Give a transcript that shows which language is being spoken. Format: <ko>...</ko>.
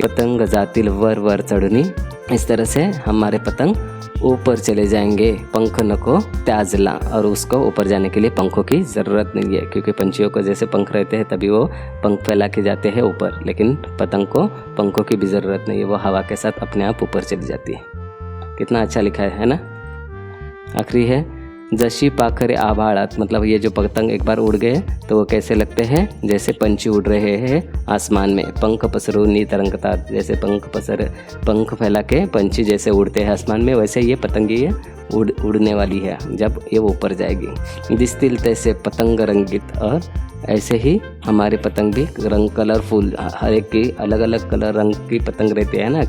<mr>पतंग जातील वर चढ़नी.</mr> <hi>इस तरह से हमारे पतंग ऊपर चले जाएंगे.</hi> <mr>पंख नको त्याजला,</mr> <hi>और उसको ऊपर जाने के लिए पंखों की ज़रूरत नहीं है, क्योंकि पंछियों को जैसे पंख रहते हैं तभी वो पंख फैला के जाते हैं ऊपर. लेकिन पतंग को पंखों की भी ज़रूरत नहीं है, वो हवा के साथ अपने आप ऊपर चली जाती है. कितना अच्छा लिखा है ना. आखिरी है</hi> <mr>जशी पाखरे आभाळात.</mr> <hi>मतलब ये जो पतंग एक बार उड़ गए तो वो कैसे लगते हैं? जैसे पंछी उड़ रहे हैं आसमान में.</hi> <mr>पंख पसरूनी तरंगतात,</mr> <hi>जैसे पंख फैला के पंछी जैसे उड़ते हैं आसमान में, वैसे ये पतंग ये उड़ने वाली है जब ये ऊपर जाएगी.</hi> <mr>दिसतील तैसे पतंग रंगित,</mr> <hi>और ऐसे ही हमारे पतंग भी रंग कलरफुल, हर एक की अलग अलग कलर रंग की पतंग रहती है ना.</hi>